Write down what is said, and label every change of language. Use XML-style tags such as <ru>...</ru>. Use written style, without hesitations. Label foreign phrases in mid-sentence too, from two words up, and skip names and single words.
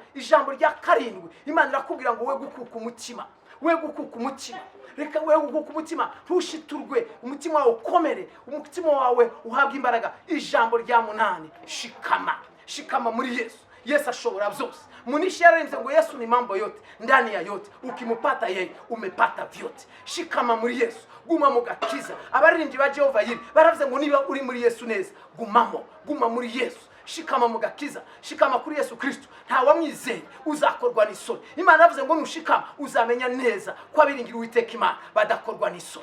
<rw>Ijambo rya karindwi, Imana irakubwira ngo we gukuka umutima, we gukuka umutima. Reka we gukuka umutima, ntushiturwe, umutima wawe ukomere, umutima wawe uhabwa imbaraga. Ijambo rya munani, shikama muri Yesu. Yesu ashobora byose. Munishi yararembye ngo</rw> <sw>Yesu ni mambo yote, ndani ya yote, ukimupata yeye umepata vyote.</sw> <rw>Shikama muri Yesu, guma mu gakiza. Abaririmbyi ba Jehova yiri baravuze ngo niba uri muri Yesu neza, guma muri Yesu. Shikama mu gakiza, shikama kuri Yesu Kristo. Nta wamwizeye uzakorwa n'isoni. Imana yavuze ngo nushikama uzamenya neza ko abiringira Uwiteka Imana badakorwa n'isoni.</rw>